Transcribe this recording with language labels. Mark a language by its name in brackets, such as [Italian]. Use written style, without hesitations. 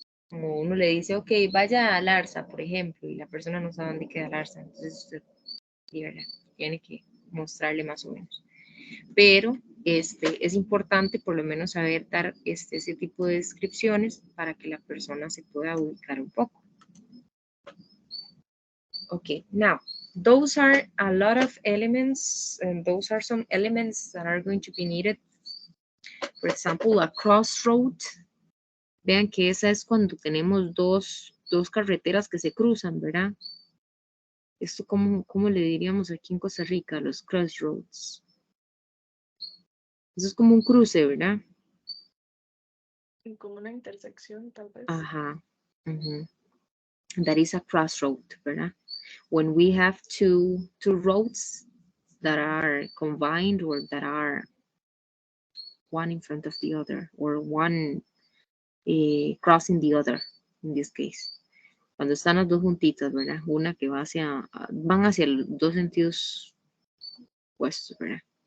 [Spanish] Como uno le dice, ok, vaya a Larsa, por ejemplo, y la persona no sabe dónde queda Larsa, entonces usted, ¿verdad? Tiene que mostrarle más o menos. Pero es importante por lo menos saber dar ese tipo de descripciones para que la persona se pueda ubicar un poco. [English] Okay, now, those are a lot of elements, and those are some elements that are going to be needed. For example, a crossroad. [Spanish] Vean que esa es cuando tenemos dos carreteras que se cruzan, ¿verdad? Esto, ¿cómo le diríamos aquí en Costa Rica? Los crossroads. Eso es como un cruce, ¿verdad? Como una intersección, tal vez. [English] Ajá. That is a crossroad, ¿verdad? When we have two roads that are combined or that are one in front of the other or one crossing the other in this case. [Spanish] Cuando están las dos juntitas, ¿verdad? Una que va van hacia los dos sentidos opuestos, ¿verdad?